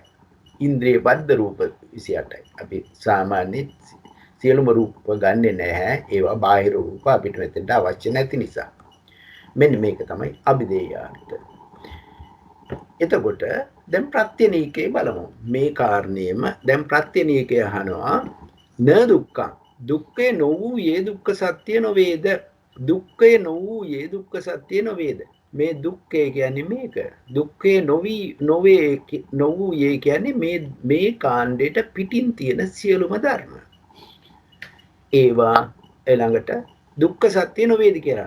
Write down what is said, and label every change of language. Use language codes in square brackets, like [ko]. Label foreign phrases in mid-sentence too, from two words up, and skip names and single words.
[si] ඉන්ද්‍රිය බද්ධ රූප 28යි. අපි සාමාන්‍ය සියලුම රූප ගන්නෙ නැහැ. ඒවා බාහිර රූප අපිට මෙතෙන්ට අවශ්‍ය නැති නිසා. මෙන්න මේක තමයි අභිදේයාත්. එතකොට දැන් ප්‍රත්‍යනීකේ බලමු. මේ කාරණේම දැන් ප්‍රත්‍යනීකය අහනවා [pi] න දුක්ඛං [si] දුක්ඛේ නොවූයේ දුක්ඛ සත්‍ය නොවේද? දුක්ඛේ නොවූයේ දුක්ඛ සත්‍ය නොවේද? මේ දුක්ඛය කියන්නේ මේක. දුක්ඛේ නොවූයේ කියන්නේ මේ කාණ්ඩයට පිටින් තියෙන සියලුම ධර්ම. ඒවා ඊළඟට දුක්ඛ සත්‍ය නොවේද කියලා.